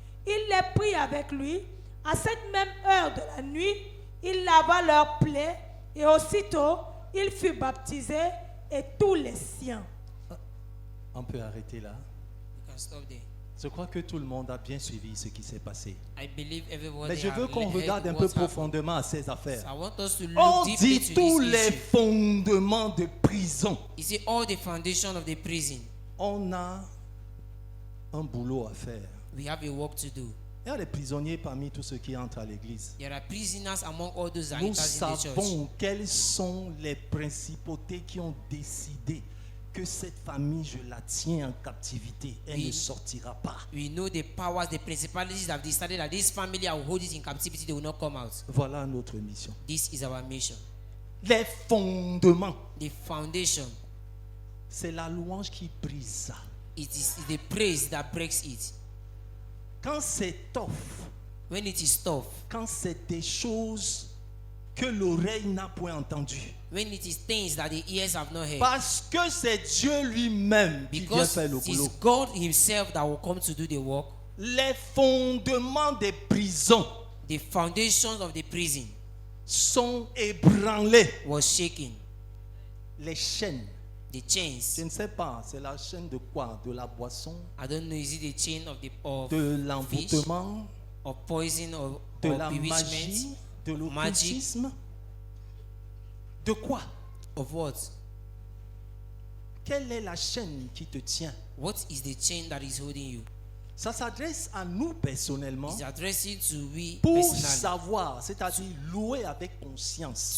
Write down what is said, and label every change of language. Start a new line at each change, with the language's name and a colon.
French: Il les prit avec lui. À cette même heure de la nuit, il lava leurs plaies et aussitôt, il fut baptisé et tous les siens. On peut arrêter là.
English: You can stop there.
French: Je crois que tout le monde a bien suivi ce qui s'est passé.
English: I believe everybody
French: Mais je veux
English: have
French: qu'on
English: heard
French: regarde un
English: what
French: peu
English: happened.
French: profondément à ces affaires.
English: So I want us to look
French: On
English: deep
French: dit
English: into
French: tous
English: this
French: les
English: issue.
French: fondements de prison.
English: You see, all the foundation of the prison,
French: On a un boulot à faire.
English: we have a work to do.
French: Il y a des prisonniers parmi tous ceux qui entrent à l'église.
English: There are prisoners among all those that
French: Nous
English: enter in the church.
French: savons quelles sont les principautés qui ont décidé que cette famille, je la tiens en captivité. Elle Oui. ne sortira pas.
English: We know the powers, the principalities that have decided that this family, I will hold it in captivity, they will not come out.
French: Voilà notre mission.
English: This is our mission.
French: Les fondements,
English: The foundation,
French: c'est la louange qui brise ça.
English: it is the praise that breaks it.
French: Quand c'est tough,
English: When it is tough,
French: quand c'est des choses que l'oreille n'a point entendues,
English: when it is things that the ears have not heard,
French: parce que c'est Dieu lui-même qui vient
English: because
French: faire le
English: it is
French: boulot.
English: God himself that will come to do the work,
French: Les fondements des prisons
English: the foundations of the prison
French: sont ébranlés.
English: was shaken.
French: Les chaînes,
English: The
French: je
English: chains,
French: ne sais pas, c'est la chaîne de quoi? De la boisson,
English: I don't know, is it the chain of
French: de
English: fish,
French: l'envoûtement,
English: of poison, or
French: de la
English: bewitchment,
French: magie, de
English: magic,
French: l'occultisme. De quoi?
English: of what?
French: Quelle est la chaîne qui te tient?
English: What is the chain that is holding you?
French: Ça s'adresse à nous personnellement
English: It's addressing to we
French: pour
English: personally,
French: savoir, c'est-à-dire louer avec conscience.